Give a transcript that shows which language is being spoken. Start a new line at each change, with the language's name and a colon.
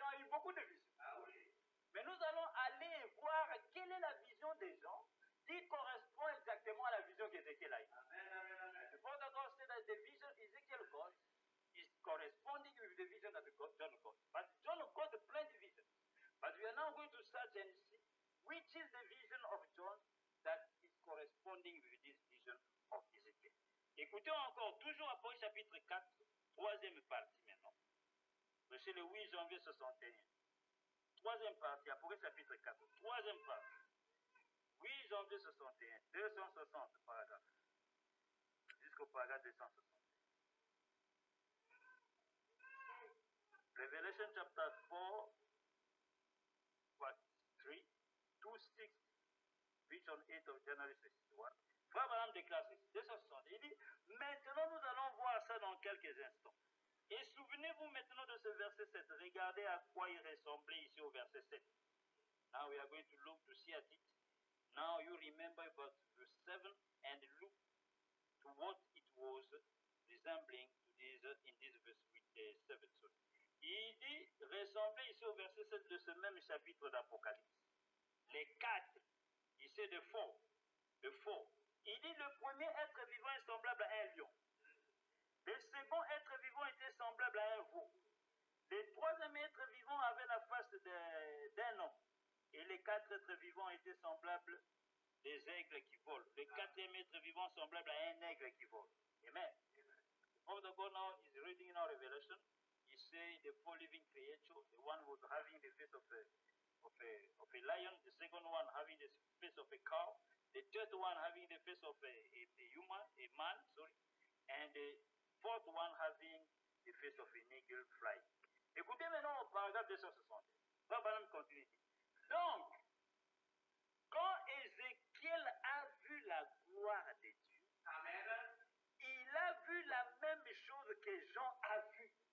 French: beaucoup de visions. Mais nous allons aller voir quelle est la vision des gens qui correspond exactement à la vision qu'Ézéchiel a eue.
English: The Father God said that the vision Ezekiel got is corresponding with the vision that John got. But John got plenty visions. But we are now going to search and see which is the vision of John that is corresponding with this vision of Ezekiel.
French: Écoutons encore, toujours Apocalypse chapitre 4, troisième partie maintenant. Verset le 8 janvier 61. Troisième partie, Apocalypse chapitre 4, troisième partie. 8 janvier 61, 260 paragraphes. Jusqu'au paragraphe 260.
English: Revelation chapter 4, part 3, 260, which on 8th of January 61.
French: Frère Branham déclare ceci, 260. Il dit, maintenant nous allons voir ça dans quelques instants. Et souvenez-vous maintenant de ce verset 7. Regardez à quoi il ressemblait ici au verset 7.
English: Now we are going to look to see at it. Now you remember about verse 7 and look to what it was resembling to this in this verse 7. Sorry.
French: Il dit, ressemblait ici au verset 7 de ce même chapitre d'Apocalypse. Les quatre, ici de faux. Il dit, le premier être vivant est semblable à un lion. Le second être vivant était semblable à un veau. Le troisième être vivant avait la face d'un homme. Et les quatre êtres vivants étaient semblables des aigles qui volent. Le quatrième être vivant semblable à un aigle qui vole. Amen.
English: Of the God now is reading in our Revelation. He say the four living creatures, the one who was having the face of a lion, the second one having the face of a cow, the third one having the face of a man, and the fourth one having the face of an eagle flying.
French: Écoutez maintenant au paragraphe 260. Babylone continue. Donc, quand Ézéchiel a vu la gloire de Dieu, amen, il a vu la même chose que Jean a vu.